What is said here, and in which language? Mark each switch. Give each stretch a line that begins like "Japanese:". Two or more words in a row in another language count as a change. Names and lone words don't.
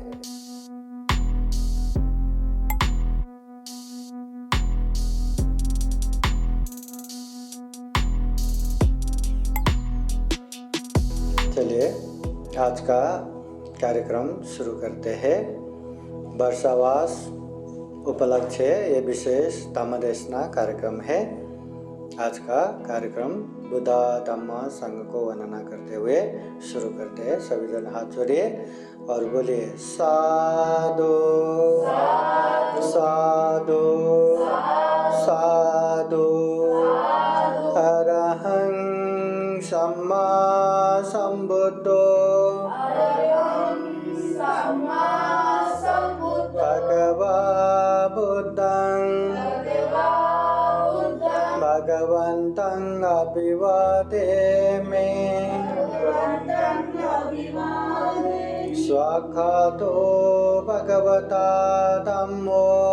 Hindi: चलिए आज का कार्यक्रम शुरू करते हैं। वर्षावास उपलक्ष्य ये विशेष धम्मदेशना कार्यक्रम है। आज का कार्यक्रम बुद्ध धम्म संघ को वर्णना करते हुए शुरू करते हैं। सभी जन हाथ जोड़िए और बोलिए
Pali: साधु साधु साधु अरहं सम्मा संबुद्धो भगवा बुद्धं भगवन्तं अभिवादेमि स्वाक्षातो भगवता धम्मो